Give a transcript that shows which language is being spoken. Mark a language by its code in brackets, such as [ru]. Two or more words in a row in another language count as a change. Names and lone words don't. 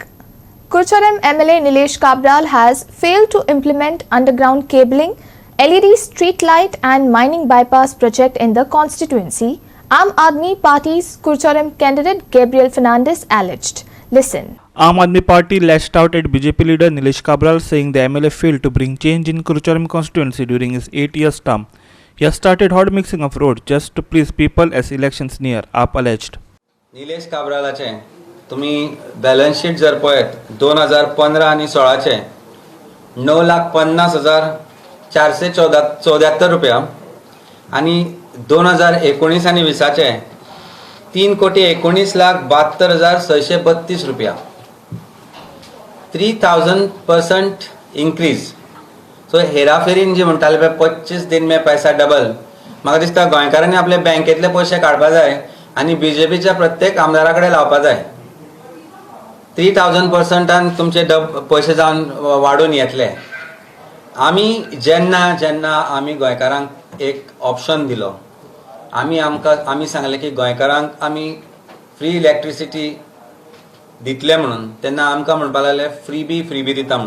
[en] Kurcharam MLA Nilesh Kabral has failed to implement underground cabling, LED street light and mining bypass project in the constituency, Aam Aadmi Party's Kurcharam candidate Gabriel Fernandes alleged. Listen. Aam Aadmi Party lashed out at BJP leader Nilesh Kabral, saying the MLA failed to bring change in Kurcharam constituency during his 8 years term. He has started hot mixing of roads just to please people as elections near, AAP alleged. [kok] निलेश काब्रालाचे तुम्ही [en] balance sheet [kok] जर पळयत 2015 आणि 16चे 9,50,474 रुपया आणि 2019 आणि 20चे 3,19,72,632 रुपया 3000% इंक्रीज. सो हेराफेरीन जी म्हणटाले पळय [hi] 25 दिन में पैसा डबल, [kok] म्हाका दिसता गोंयकारांनी आपले बँकेतले पयशे काडपा जाय आणि बीजेपीच्या प्रत्येक आमदारा कडेन लावपा जाय. 3000% तुमचे पयशे जावन वाडून येतले. आमी जेन्ना आमी गोंयकारांक एक ऑप्शन दिलो, आमी सांगले की गोंयकारांक आमी [en] free electricity [kok] दितले म्हणून, तेन्ना आमकां म्हणपाक लागले [en] free bee [kok] दिता म्हणून.